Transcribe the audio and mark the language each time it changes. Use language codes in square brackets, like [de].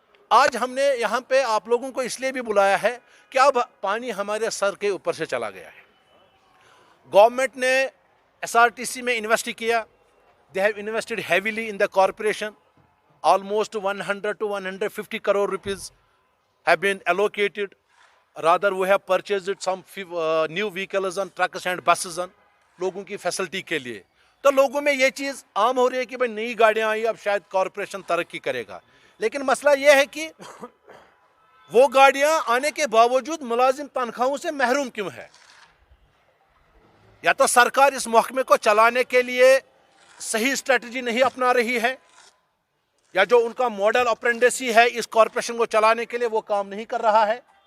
[hi] आज हमने यहाँ पे आप लोगों को इसलिए भी बुलाया है कि अब पानी हमारे सर के ऊपर से चला गया है। गवर्नमेंट ने SRTC में इन्वेस्ट किया, [en] They have invested heavily in the corporation, almost 100 to 150 crore rupees have been allocated. Rather, we have purchased some new vehicles and trucks and buses and [hi] लोगों की फैसिलिटी के लिए। तो लोगों में ये चीज़ आम हो रही है कि भाई नई गाड़ियाँ आई, अब शायद कॉरपोरेशन तरक्की करेगा। लेकिन मसला ये है कि वो गाड़ियाँ आने के बावजूद मुलाजिम तनख्वाहों से महरूम क्यों है? या तो सरकार इस महकमे को चलाने के लिए सही स्ट्रेटजी नहीं अपना रही है, या जो उनका मॉडल ऑपरेंडेसी है इस कॉरपोरेशन को चलाने के लिए वो काम नहीं कर रहा है।